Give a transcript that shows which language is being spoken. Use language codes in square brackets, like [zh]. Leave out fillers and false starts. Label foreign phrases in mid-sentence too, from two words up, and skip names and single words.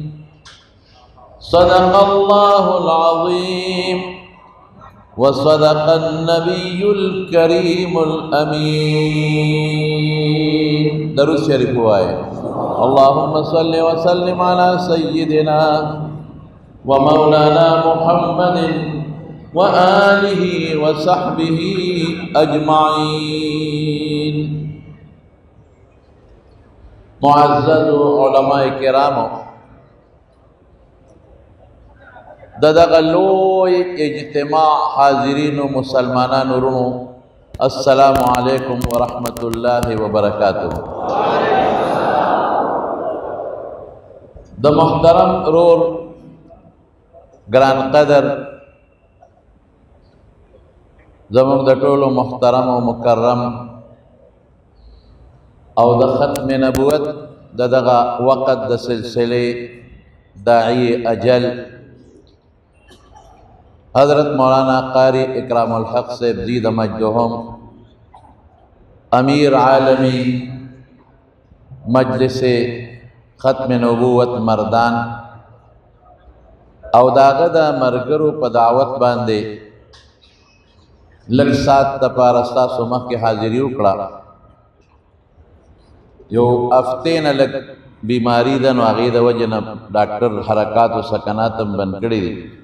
[ar] صدق الله العظيم وصدق النبي الكريم الأمين درود شريف آية اللهم صل وسلم على سيدنا ومولانا محمد وآله وصحبه أجمعين [ps] معزز علماء کرام دغلوی اجتماع حاضرین و مسلمانان ورونو [ar] السلام علیکم ورحمۃ اللہ وبرکاتہ [ps] د محترم رور گران قدر زمون د ټولو محترم و مکرم او د ختم نبوت دغه وقت د سلسله داعی اجل حضرت مولانا قاری اکرام الحق سے [ar] زید مجدہم [ps] امیر عالمی مجلس ختم نبوت مردان او داغه د مرګرو په دعوت باندې لږ سات دپاره ستاسو مخکې حاضري وکړه یو هفتې نه لږ بیماري ده نو هغې د وجې نه ډاکټر حرکات و سکنات هم بند کړي دي